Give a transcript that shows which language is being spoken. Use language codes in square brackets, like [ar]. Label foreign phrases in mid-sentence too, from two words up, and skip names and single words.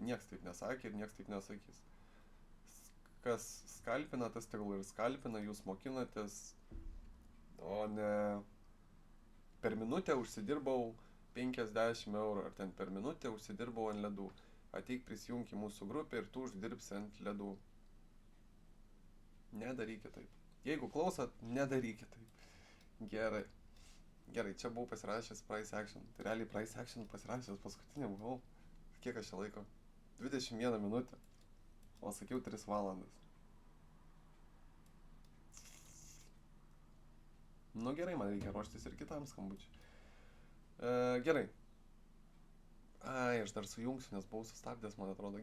[lt] Niekas taip nesakė ir niekas taip nesakys. Kas skalpina, tas tegul ir skalpina, jūs mokinatės, o ne per minutę užsidirbau 50 eurų, ar ten per minutę užsidirbau ant ledų. Ateik prisijunk į mūsų grupę ir tu uždirbsi ant ledų. Nedarykit taip. Jeigu klausot, nedarykit taip. Gerai. Gerai, čia buvau pasirašęs [en] price action. [lt] Tai realiai [en] price action [lt] pasirašęs paskutiniam buvau. Kiek aš čia laiko? 21 minutę. O sakiau 3 valandas. Nu gerai, man reikia ruoštis ir kitam skambučiui. Gerai. Ai, aš dar sujungsiu, nes buvau sustabdęs, man atrodo.